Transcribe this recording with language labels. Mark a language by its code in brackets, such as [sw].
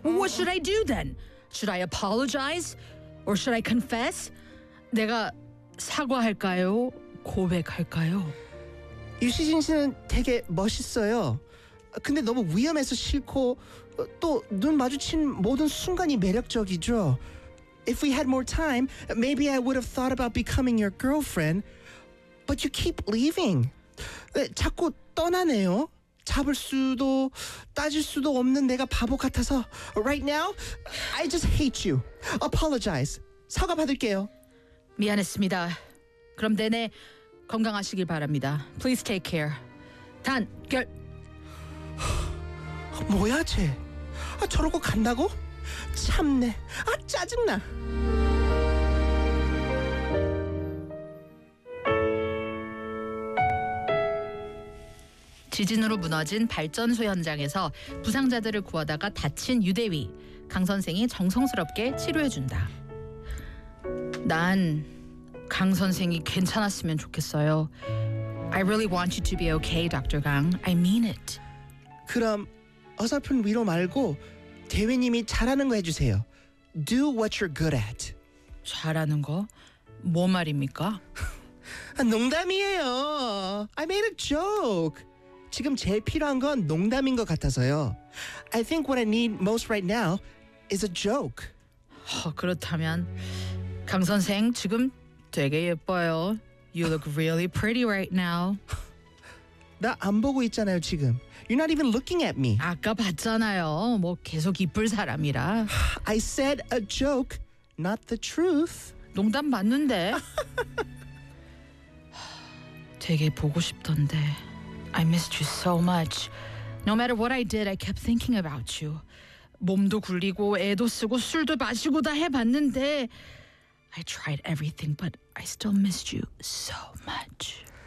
[en] What should I do then? Should I apologize? Or should I confess? [ko] 내가 사과할까요? 고백할까요? 유시진 씨는 되게 멋있어요. 근데 너무 위험해서 싫고 또 눈 마주친 모든 순간이 매력적이죠. [en] If we had more time, maybe I would have thought about becoming your girlfriend. But you keep leaving. [ko] 네, 자꾸 떠나네요. 잡을 수도 따질 수도 없는 내가 바보 같아서. [en] Right now, I just hate you. Apologize. [ko] 사과 받을게요. 미안했습니다. 그럼 내내 건강하시길 바랍니다. [en] Please take care. [ko] 단, 결... 뭐야 쟤? 아, 저러고 간다고? 참네. 아, 짜증나. 지진으로 무너진 발전소 현장에서 부상자들을 구하다가 다친 유대위. 강 선생이 정성스럽게 치료해준다. 난 강 선생이 괜찮았으면 좋겠어요. [en] I really want you to be okay, Dr. Gang. I mean it. [ko] 그럼 어설픈 위로 말고 대위님이 잘하는 거 해주세요. [en] Do what you're good at. [ko] 잘하는 거? 뭐 말입니까? 농담이에요. [en] I made a joke. [ko] 지금 제일 필요한 건 농담인 것 같아서요. [en] I think what I need most right now is a joke. [ko] 그렇다면 강 선생 지금 되게 예뻐요. [en] You look really pretty right now. [ko] 나 안 보고 있잖아요 지금. [en] You're not even looking at me. [ko] 아까 봤잖아요. 뭐 계속 이쁠 사람이라. [en] I said a joke, not the truth. [ko] 농담 맞는데. 되게 보고 싶던데. [en] I missed you so much. No matter what I did, I kept thinking about you. [ko] 몸도 굴리고 애도 쓰고 술도 마시고 다 해봤는데. [en] I tried everything, but I still missed you so much.